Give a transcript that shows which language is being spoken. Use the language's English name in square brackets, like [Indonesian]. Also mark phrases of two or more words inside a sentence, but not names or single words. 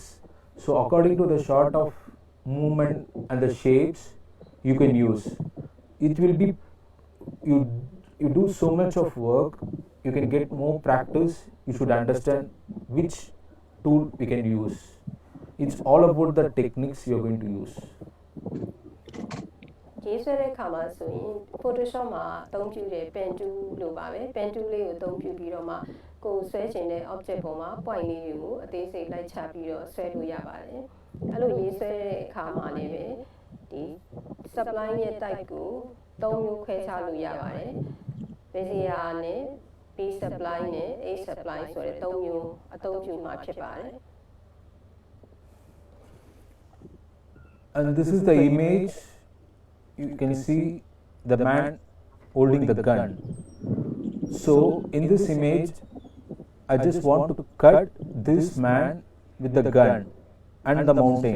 [English] So according to the sort of movement and the shapes you can use, it will be you do so much of work, you can get more practice, you should understand which tool we can use. It's all about the techniques you're going to use. [Burmese] ရေးဆွဲတဲ့အခါမှာဆိုရင် Photoshop မှာအသုံးပြုတဲ့ [English] pen tool [Burmese] လို့ပါပဲ [English] pen tool [Burmese] လေးကိုအသုံးပြုပြီးတော့မှကိုယ်ဆွဲချင်တဲ့ object ပေါ်မှာ point လေးတွေကိုအသေးစိတ်လိုက်ချပြီးတော့ဆွဲလို့ရပါတယ်အဲ့လိုရေးဆွဲတဲ့အခါမှာလည်းပဲဒီ spline ရဲ့ type ကို3မျိုးခွဲခြားလို့ရပါတယ် Bezier နဲ့ [English] B spline [Burmese] နဲ့ [English] A spline [Burmese] ဆိုတဲ့3မျိုးအသုံးပြုမှာဖြစ်ပါတယ် [English] And this is the image. You can see the man holding the gun. So in this image, I just want to cut this man with the gun and the mountain.